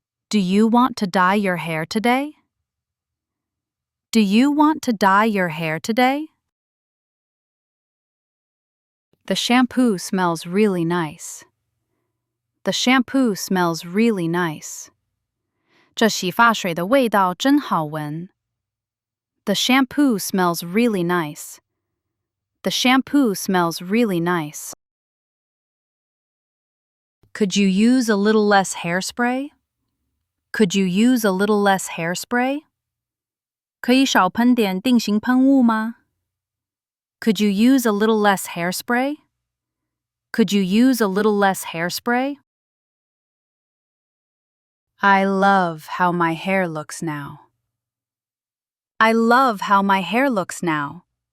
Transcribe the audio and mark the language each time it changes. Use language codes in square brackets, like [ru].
[en] Do you want to dye your hair today? Do you want to dye your hair today? The shampoo smells really nice. The shampoo smells really nice. [zh] 这洗发水的味道真好闻。 [en] The shampoo smells really nice. The shampoo smells really nice. Could you use a little less hairspray? Could you use a little less hairspray? [zh] 可以少喷点定型喷雾吗？ [en] Could you use a little less hairspray? Could you use a little less hairspray? I love how my hair looks now. I love how my hair looks now.